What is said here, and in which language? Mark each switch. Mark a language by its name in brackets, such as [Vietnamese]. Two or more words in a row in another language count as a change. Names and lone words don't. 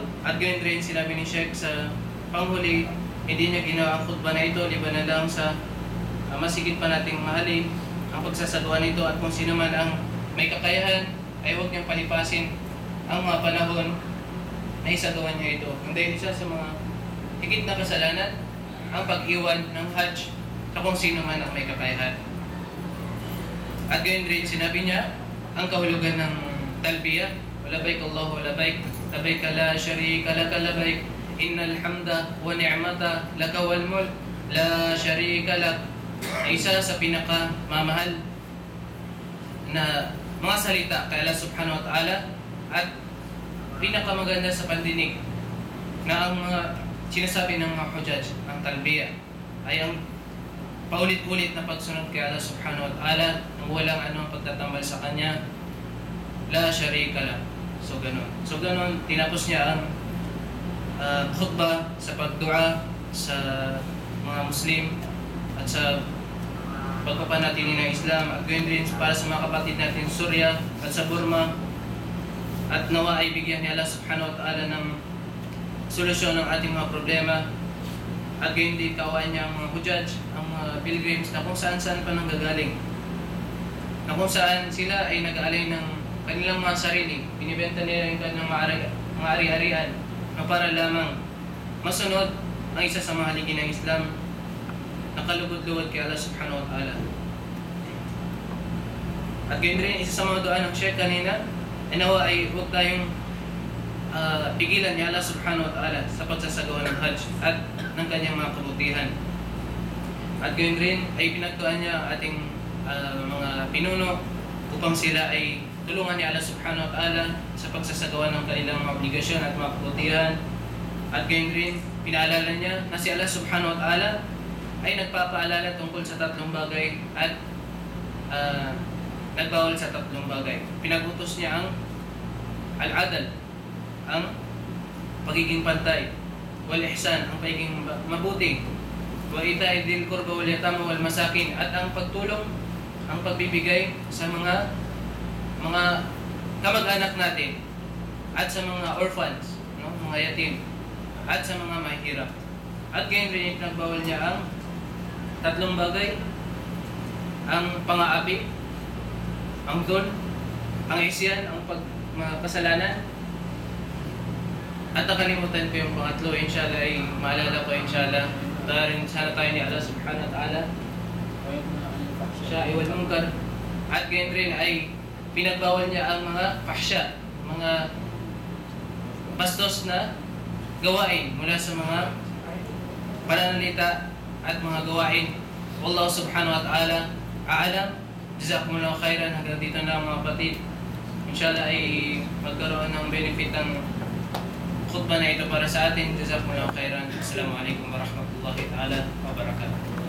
[Filipino] At ganun rin sinabi ni Sheikh sa panghuli, hindi niya ginawa ang khutbah na ito, liban na lang sa masigit pa nating mahalin ang pagsasagawa nito, at kung sino man ang may kakayahan ay huwag niyang palipasin ang mga panahon na isagawa niya ito. Dahil isa sa mga higit na kasalanan ang pag-iwan ng hajj sa kung sino man ang may kakayahan. At gayon rin sinabi niya ang kahulugan ng talbiyah, [Arabic] لبيك اللهم لبيك لبيك لا شريك لك لبيك, إن الحمد والنعمة لك والملك لا شريك لك. [Filipino] Isa sa pinakamamahal na mga salita kay [Arabic] الله سبحانه وتعالى [Filipino] at pinakamaganda sa pandinig na ang mga sinasabi ng mga hujjaj, ang talbiyah, ay ang paulit-ulit na pagsunod kay [Arabic] الله سبحانه وتعالى [Filipino] nang walang anong pagtatambal sa kanya, [Arabic] لا شريك له. [Filipino] So ganun, tinapos niya ang khutbah sa pagdua sa mga Muslim at sa pagpapanatili ng Islam, at gayon din para sa mga kapatid natin sa Surya at sa Burma, at nawa ay bigyan ni [Arabic] الله سبحانه وتعالى [Filipino] ng solusyon ng ating mga problema, at gayon din kaawaan niya ang mga hujjaj, ang mga mga pilgrims na kung saan-saan pa nanggagaling. Na kung saan sila ay nag-aalay ng kanilang mga sarili. Binibenta nila yung kanilang mga ari-arian na para lamang masunod ang isa sa mga haligi ng Islam na kalugod-lugod kay [Arabic] الله سبحانه وتعالى. [Filipino] At gayon rin, isa sa mga dua ng Sheikh kanina, nawa ay huwag tayong pigilan ni [Arabic] الله سبحانه وتعالى [Filipino] sa pagsasagawa ng Hajj at ng kanyang mga kabutihan. At gayon rin ay pinagtuan niya ang ating mga pinuno upang sila ay tulungan ni [Arabic] الله سبحانه وتعالى [Filipino] sa pagsasagawa ng kanilang mga obligasyon at mga kabutihan. At gayon rin, pinaalala niya na si [Arabic] الله سبحانه وتعالى [Filipino] ay nagpapaalala tungkol sa tatlong bagay at nagbawal sa tatlong bagay. Pinagutos niya ang al-adal, ang pagiging pantay, [Arabic] والإحسان, [Filipino] ang pagiging mabuti, [Arabic] وإيتاء ذي القربى واليتامى والمساكين, [Filipino] at ang pagtulong, ang pagbibigay sa mga kamag-anak natin at sa mga orphans, no, mga yatim, at sa mga mahihirap. At gayon rin nagbawal niya ang tatlong bagay, ang pang-aapi, ang dhul, ang isyan, ang kasalanan, at nakalimutan ko yung pangatlo. Inshallah ay maalala ko, inshallah. Dahil sana tayo ni [Arabic] الله سبحانه وتعالى [Filipino] siya ay [Arabic] والمنكر. [Filipino] At gayon rin ay pinagbawal niya ang mga fahsya, mga bastos na gawain mula sa mga pananalita at mga gawain. [Arabic] والله سبحانه وتعالى أعلم. جزاكم الله خيرا. [Filipino] Hanggang dito na mga kapatid. Inshallah ay magkaroon ng benefit ang khutbah na ito para sa atin. [Arabic] جزاكم الله خيرا. السلام عليكم ورحمة الله تعالى وبركاته.